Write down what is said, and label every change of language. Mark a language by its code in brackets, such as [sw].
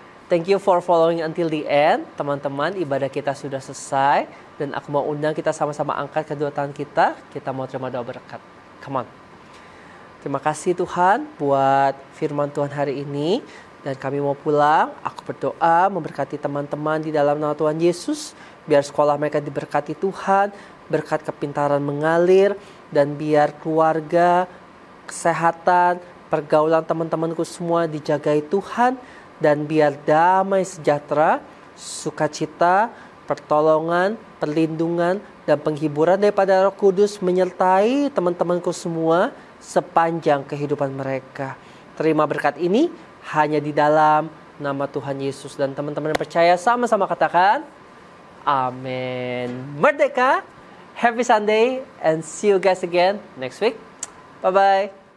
[en] Thank you for following until the end. [id] Teman-teman, ibadah kita sudah selesai. Dan aku mau undang kita sama-sama angkat kedua tangan kita. Kita mau terima doa berkat. [en] Come on. [id] Terima kasih Tuhan buat firman Tuhan hari ini. Dan kami mau pulang. Aku berdoa memberkati teman-teman di dalam nama Tuhan Yesus. Biar sekolah mereka diberkati Tuhan. Berkat kepintaran mengalir. Dan biar keluarga, kesehatan, pergaulan teman-temanku semua dijagai Tuhan. Dan biar damai sejahtera, sukacita, pertolongan, perlindungan, dan penghiburan daripada Roh Kudus menyertai teman-temanku semua sepanjang kehidupan mereka. Terima berkat ini hanya di dalam nama Tuhan Yesus. Dan teman-teman yang percaya sama-sama katakan, amin. [en] Merdeka, happy Sunday, and see you guys again next week. Bye-bye.